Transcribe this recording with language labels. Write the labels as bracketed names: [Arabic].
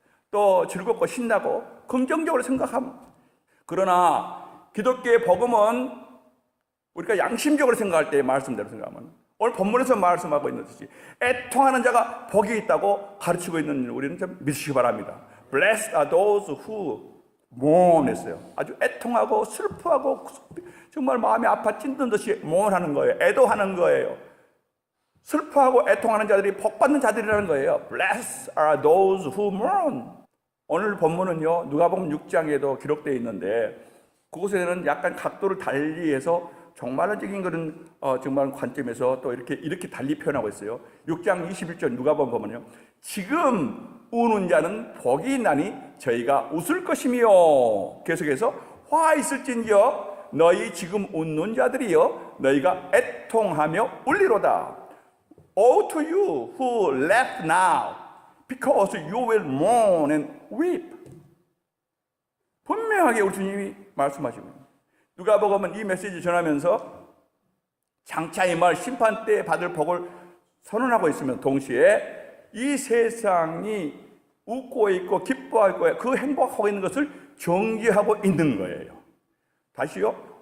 [Korean] 또 즐겁고 신나고 긍정적으로 생각함. 그러나 기독교의 복음은 우리가 양심적으로 생각할 때, 말씀대로 생각하면, 오늘 본문에서 말씀하고 있는 듯이 애통하는 자가 복이 있다고 가르치고 있는 우리는 좀 믿으시기 바랍니다. [English] Blessed are those who mourn [Korean] 했어요. 아주 애통하고 슬퍼하고 정말 마음이 아파 찐든 듯이 mourn하는 거예요. 애도하는 거예요. 슬퍼하고 애통하는 자들이 복받는 자들이라는 거예요. [English] Blessed are those who mourn. [Korean] 오늘 본문은요, 누가복음 6장에도 기록되어 있는데, 그곳에는 약간 각도를 달리해서 종말론적인 그런 정말 관점에서 또 이렇게 달리 표현하고 있어요. 6장 21절 누가복음 보면요, 지금 우는 자는 복이 있나니 저희가 웃을 것이며, 계속해서 화 있을진저 너희 지금 웃는 자들이여 너희가 애통하며 울리로다. [English] Woe to you who laugh now, because you will mourn and weep. [Korean] 분명하게 우리 주님이 말씀하시고, 누가복음은 이 메시지 전하면서 장차 임할 심판 때 받을 복을 선언하고 있으면 동시에 이 세상이 웃고 있고 기뻐할 거예요. 그 행복하고 있는 것을 정죄하고 있는 거예요. 다시요.